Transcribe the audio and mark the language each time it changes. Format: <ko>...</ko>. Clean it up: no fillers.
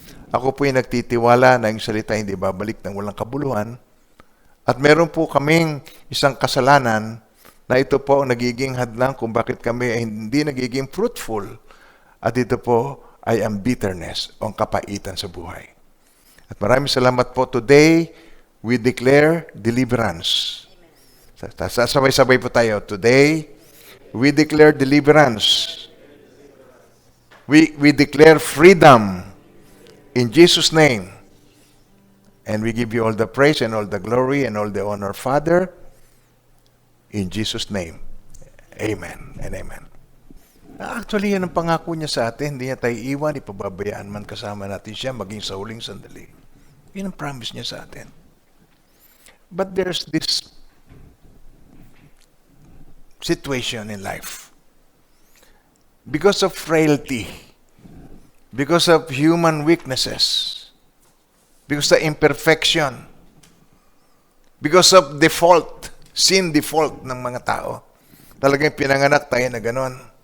<tl>Ako po yung nagtitiwala na yung salita hindi babalik ng walang kabuluhan. At meron po kaming isang kasalanan na ito po ang nagiging hadlang kung bakit kami ay hindi nagiging fruitful. At ito po ay ang bitterness o ang kapaitan sa buhay. At maraming salamat po.</tl> <en>Today, we declare deliverance.</en> <tl>Sabay-sabay po tayo.</tl> <en>Today, we declare deliverance. We declare freedom in Jesus' name. And we give you all the praise and all the glory and all the honor, Father, in Jesus' name. Amen and amen.</en> <tl>Actually, yan ang pangako niya sa atin. Hindi niya tayo iwan, ipababayaan man kasama natin siya, maging sa huling sandali. Yan ang promise niya sa atin.</tl> <en>But there's this situation in life. Because of frailty, because of human weaknesses, because of imperfection, because of default, sin default</en> <tl>ng mga tao, talagang pinanganak tayo na ganon.</tl>